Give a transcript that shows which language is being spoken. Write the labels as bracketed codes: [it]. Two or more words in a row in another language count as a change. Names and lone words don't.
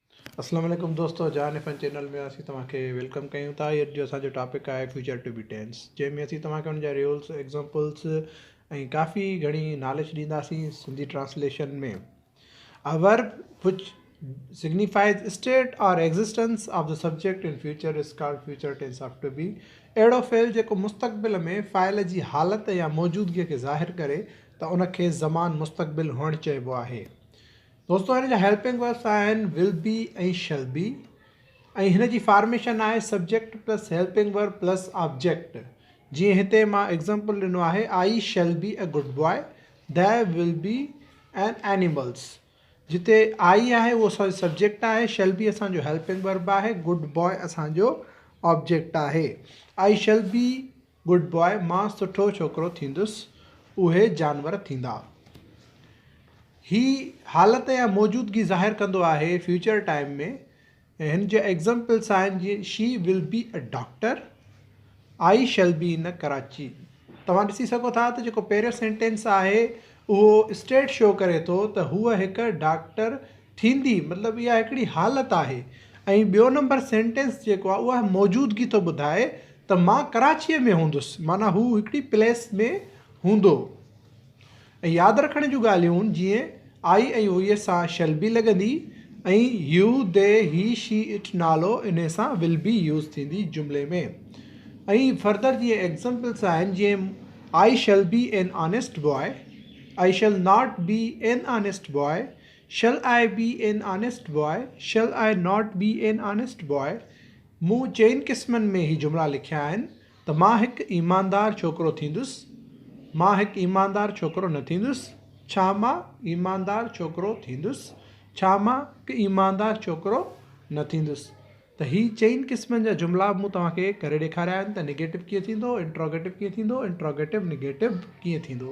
[sd] अस्सलाम वालेकुम दोस्तों, जान फन चैनल में असीं तव्हांखे वेलकम कयूं था। अॼु जो असांजो टॉपिक आहे [en] future to be tense, [sd] जंहिंमें असीं तव्हांखे हुन जा [en] rules examples [sd] ऐं काफ़ी घणी नॉलेज ॾींदासीं [en] Sindhi translation [sd] में। [en] a verb which signifies state or existence of the subject in future is called future tense of to be। [sd] अहिड़ो फ़ेल जेको मुस्तक़बिल में फ़ाइल जी हालत या मौजूदगीअ खे ज़ाहिर करे त उनखे ज़मान मुस्तक़बिल हुअणु चइबो आहे। दोस्तों, हिन जा [en] helping verbs [sd] आहिनि [en] will be [sd] ऐं [en] shall be, [sd] ऐं हिन जी फॉर्मेशन आहे [en] subject plus helping verb plus object. [sd] जीअं हिते मां एग्ज़ाम्पल ॾिनो आहे, [en] I shall be a good boy, they will be an animals. जिते आई आहे उहो सब्जेक्ट आहे, shall be असांजो helping verb आहे, good boy असांजो ऑब्जेक्ट आहे। I shall be good boy, [sd] मां सुठो छोकिरो थींदुसि, उहे जानवर थींदा। ही हालत या मौजूदगी ज़ाहिर कंदो आहे [en] future time [sd] में। हिन जा एग्ज़ाम्पल्स आहिनि जीअं [en] she will be a doctor, I shall be in Karachi. [sd] तव्हां ॾिसी सघो था त जेको पहिरियों सेंटेंस आहे उहो [en] state show [sd] करे थो त हूअ हिकु डॉक्टर थींदी, मतिलबु इहा हिकिड़ी हालत आहे। ऐं ॿियो [en] number sentence [sd] जेको आहे उहा मौजूदगी थो ॿुधाए त मां कराचीअ में हूंदुसि, माना हू हिकिड़ी प्लेस में हूंदो। ऐं यादि रखण जूं ॻाल्हियूं आहिनि, जीअं आई ऐं उहे सां [en] shall be [sd] लॻंदी, ऐं [en] you they he she it [sd] नालो इन सां [en] will be use [sd] थींदी जुमिले में। ऐं फर्दर जीअं एग्ज़ाम्पल्स आहिनि, जीअं [en] I shall be an honest boy, I shall not be an honest boy, shall I be an honest boy, shall I not be an honest boy. [sd] मूं चइनि क़िस्मनि में ही जुमिला लिखिया आहिनि त मां हिकु ईमानदार छोकिरो थींदुसि, मां हिकु ईमानदार छोकिरो न थींदुसि, छा मां ईमानदार छोकिरो थींदुसि, छा मां हिकु ईमानदार छोकिरो न थींदुसि। त ही चइनि क़िस्मनि जा जुमिला मूं तव्हांखे करे ॾेखारिया आहिनि त नेगेटिव कीअं थींदो, इंट्रोगेटिव कीअं थींदो, [en] interrogative negative [sd] कीअं थींदो।